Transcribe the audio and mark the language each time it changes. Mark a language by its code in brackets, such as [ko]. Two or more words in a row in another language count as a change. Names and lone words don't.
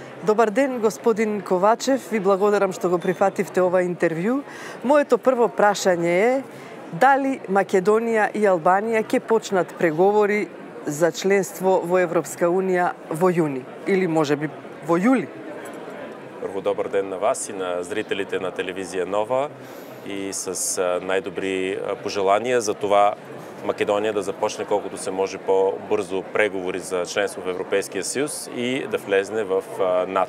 [mk] Добар ден, господин Ковачев. Ви благодарам што го прифативте ова интервју. Моето прво прашање е дали Македонија и Албанија ќе почнат преговори за членство во Европска Унија во јуни или можеби во јули? [bg] Първо, добър ден на вас и на зрителите на телевизия Нова и с най-добри пожелания за това Македония да започне колкото се може по-бързо преговори за членство в Европейския съюз и да влезне в НАТО.